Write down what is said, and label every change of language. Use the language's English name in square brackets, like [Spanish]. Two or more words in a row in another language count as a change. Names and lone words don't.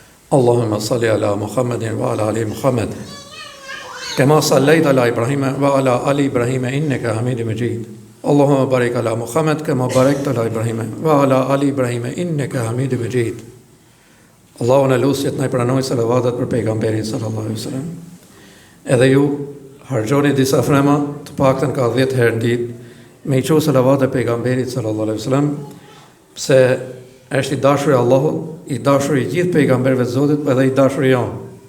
[Arabic] اللهم صل على محمد وعلى آل محمد كما صليت على إبراهيم وعلى آل إبراهيم إنك حميد مجيد. اللهم بارك على محمد كما باركت على إبراهيم وعلى آل إبراهيم إنك حميد مجيد. [Albanian] Allahu na lusjet na i pranoj salavatet për pejgamberin [Arabic] صلى الله عليه وسلم. [Albanian] Edhe ju harxhoni disa frema, të paktën ka 10 herë në ditë, me i qo salavatet e pejgamberit [Arabic] صلى الله عليه وسلم, [Albanian] pse është i dashur i Allahut, i dashur i gjithë pejgamberëve të Zotit, edhe i dashur i jonë.